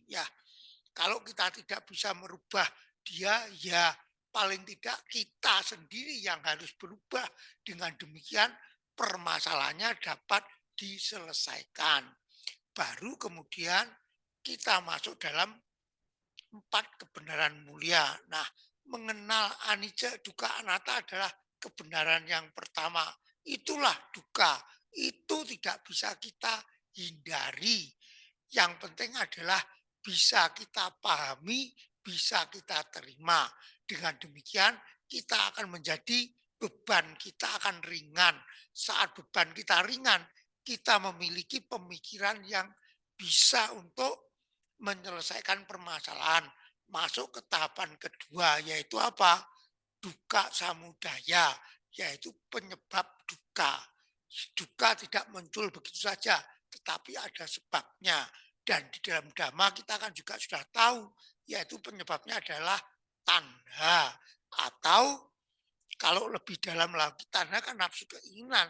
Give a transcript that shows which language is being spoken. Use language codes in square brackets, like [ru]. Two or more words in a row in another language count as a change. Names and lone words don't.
[id] Ya, kalau kita tidak bisa merubah dia, ya paling tidak kita sendiri yang harus berubah. Dengan demikian permasalahannya dapat diselesaikan. Baru kemudian kita masuk dalam 4 kebenaran mulia. Nah, mengenal [pi] anicca, dukkha, anatta [id] adalah kebenaran yang pertama. Itulah duka. Itu tidak bisa kita hindari. Yang penting adalah bisa kita pahami, bisa kita terima. Dengan demikian kita akan menjadi beban kita akan ringan. Saat beban kita ringan, kita memiliki pemikiran yang bisa untuk menyelesaikan permasalahan. Masuk ke tahapan kedua, yaitu apa? [pi] Dukkha samudaya, [id] yaitu penyebab duka. Duka tidak muncul begitu saja. tetapi ada sebabnya. Dan di dalam Dhamma kita kan juga sudah tahu, yaitu penyebabnya adalah tanha. Atau kalau lebih dalam lagi, tanha kan nafsu keinginan.